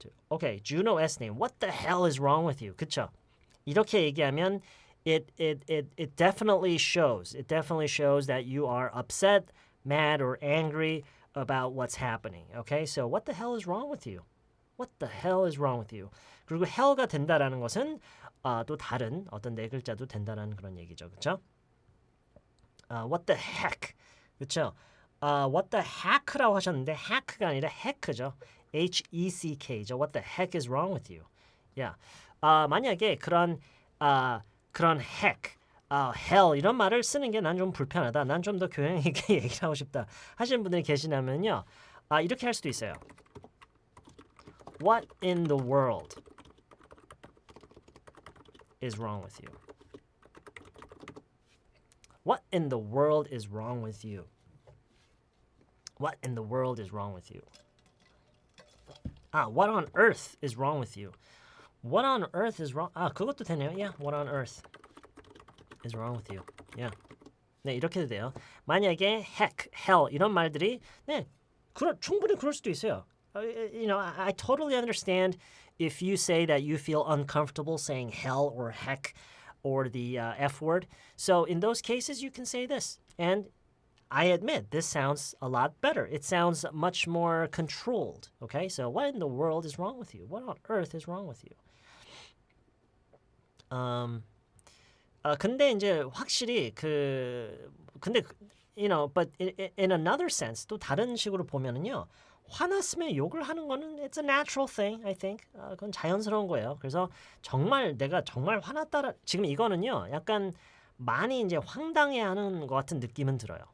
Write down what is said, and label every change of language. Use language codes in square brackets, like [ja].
[en] Okay, Juno S님, what the hell is wrong with you? [ko] 그쵸? 이렇게 얘기하면 [en] it definitely shows that you are upset, mad, or angry about what's happening. Okay, so what the hell is wrong with you? What the hell is wrong with you? [ko] 그리고 hell가 된다라는 것은 또 다른 어떤 네 글자도 된다라는 그런 얘기죠, 그렇죠? [en] What the heck, [ko] 그렇죠? What the heck라고 하셨는데 heck가 아니라 heck죠, H-E-C-K죠. [en] What the heck is wrong with you? [ko] 만약에 그런 [en] heck [ko] hell 이런 말을 쓰는 게 난 좀 불편하다. 난 좀 더 교양 있게 얘기를 하고 싶다 하시는 분들이 계시다면요. 이렇게 할 수도 있어요. [en] What in the world is wrong with you? What in the world is wrong with you? What in the world is wrong with you? What on earth is wrong with you? What on earth is wrong? [ko] 그것도 되네요. [en] Yeah, what on earth is wrong with you? Yeah. [ko] 네, 이렇게도 돼요. 만약에 heck, hell 이런 말들이 네, 충분히 그럴 수도 있어요. [en] You know, I totally understand if you say that you feel uncomfortable saying hell or heck or the F word. So in those cases, you can say this. And I admit, this sounds a lot better. It sounds much more controlled. Okay, so what in the world is wrong with you? What on earth is wrong with you? [ko] 근데 이제 확실히 근데 [en] you know, but in another sense [ko] 또 다른 식으로 보면은요. 화났으면 욕을 하는 거는 [en] it's a natural thing, I think. [ko] 그건 자연스러운 거예요. 그래서 정말 내가 정말 화났다. 지금 이거는요. 약간 많이 이제 황당해하는 것 같은 느낌은 들어요.